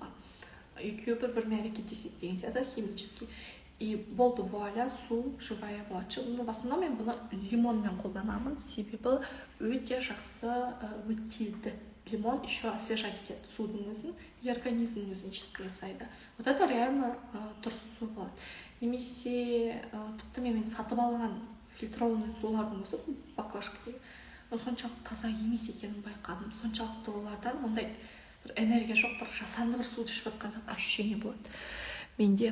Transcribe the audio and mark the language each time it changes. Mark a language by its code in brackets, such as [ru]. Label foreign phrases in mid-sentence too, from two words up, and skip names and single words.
[kk] Екеуі бір-бірімен әрекеттеседі деген сияқты химически. И болды, вуаля, су живая болады. [ru] В основном [kk] мен бұны лимонмен қолданамын, себебі өте жақсы өтеді. Лимон [ru] еще освежать [kk] етеді судың өзін, и организмнің өзін чистка жасайды. [ru] Вот это реально [kk] дұрыс су болады. Немесе тіпті мен сатып алған фильтрованный сулардың өзі баклажкадағы, соншалықты таза емес екенін байқадым. Соншалықты олардан ондай бір энергия жоқ, бір жасанды бір суды ішіп жатқан сияқты ощущение болады менде.